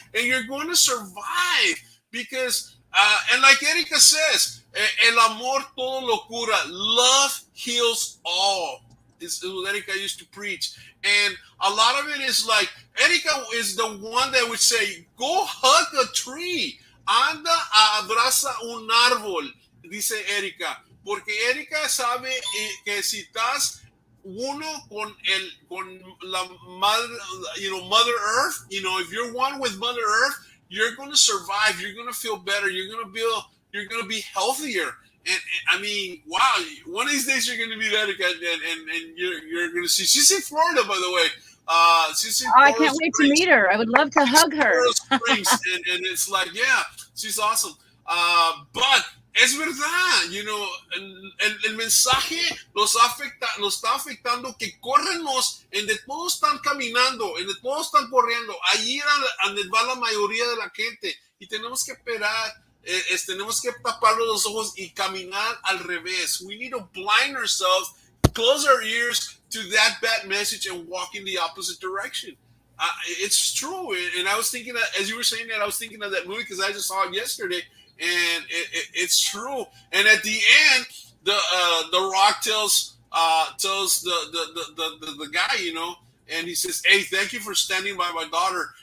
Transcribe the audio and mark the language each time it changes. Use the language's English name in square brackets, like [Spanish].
[English] And you're going to survive because, and like Erika says, [Spanish] el amor todo lo cura. [English] Love heals all. Is what Erika used to preach. And a lot of it is like, Erika is the one that would say, go hug a tree. [Spanish] Anda abraza un árbol, dice Erika. Porque Erika sabe que si estás uno con la madre, [English] Mother Earth, if you're one with Mother Earth, you're going to survive. You're going to feel better. You're going to be healthier. And I mean, wow! One of these days you're going to meet Erika, and you're going to see. She's in Florida, by the way. She's in I can't wait to meet her. I would love to hug her. Springs, and it's like, yeah, she's awesome. [Spanish] But es verdad, el mensaje los está afectando, que córrenos, en de todos están caminando, en de todos están corriendo. Allí donde va la mayoría de la gente, y tenemos que esperar. Tenemos que tapar los ojos y caminar al revés. [English] We need to blind ourselves, close our ears to that bad message, and walk in the opposite direction. It's true. And I was thinking that, as you were saying that, I was thinking of that movie because I just saw it yesterday, and it's true. And at the end, the Rock tells the guy, and he says, hey, thank you for standing by my daughter.